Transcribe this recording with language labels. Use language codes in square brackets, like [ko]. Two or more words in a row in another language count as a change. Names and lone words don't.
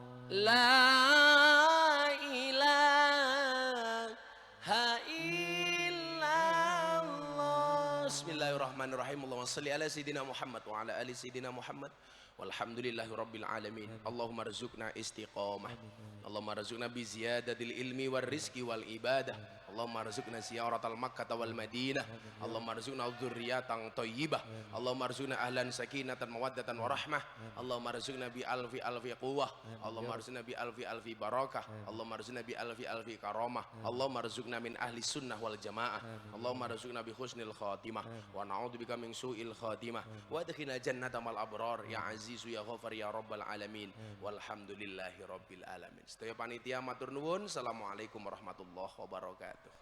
[ar] لا إله إلا الله. بسم الله الرحمن الرحيم اللهم صل على سيدنا محمد وعلى آل سيدنا محمد. والحمد لله رب العالمين اللهم ارزقنا استقامة. اللهم ارزقنا بزيادة العلم والرزق والعبادة. اللهم ارزقنا زيارة مكة والمدينة اللهم ارزقنا ذرية طيبة. اللهم ارزقنا أهلا سكينة ومودة ورحمة اللهم ارزقنا بألف قوة. اللهم ارزقنا بألف بركة اللهم ارزقنا بألف كرامة. اللهم ارزقنا من أهل السنة والجماعة اللهم ارزقنا بحسن الخاتمة ونعوذ بك من سوء الخاتمة. وأدخلنا الجنة مع الأبرار يا عزيز يا غفار يا رب العالمين. والحمد لله رب العالمين. [jv] Sedaya panitia matur nuwun. [ar] السلام عليكم ورحمة الله وبركاته.